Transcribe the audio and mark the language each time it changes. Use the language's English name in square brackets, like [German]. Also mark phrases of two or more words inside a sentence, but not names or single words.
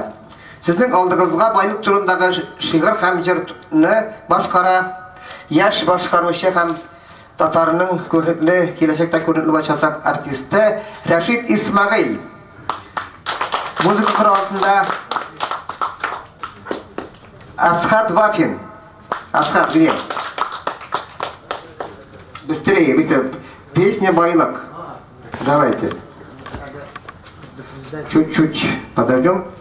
[Tatar] Сезнең алдыгызга байлык турындагы шигырь һәм җырны башкара яшь башкаручы һәм татарның күренекле, киләчәктә күренекле булачак артисты Рәшит Исмәгыйль. Музыка коралында Асхат Вафин. [Russian] Асхат, привет. Быстрее, быстрее. Песня «Байлык». Давайте. Чуть-чуть подождем.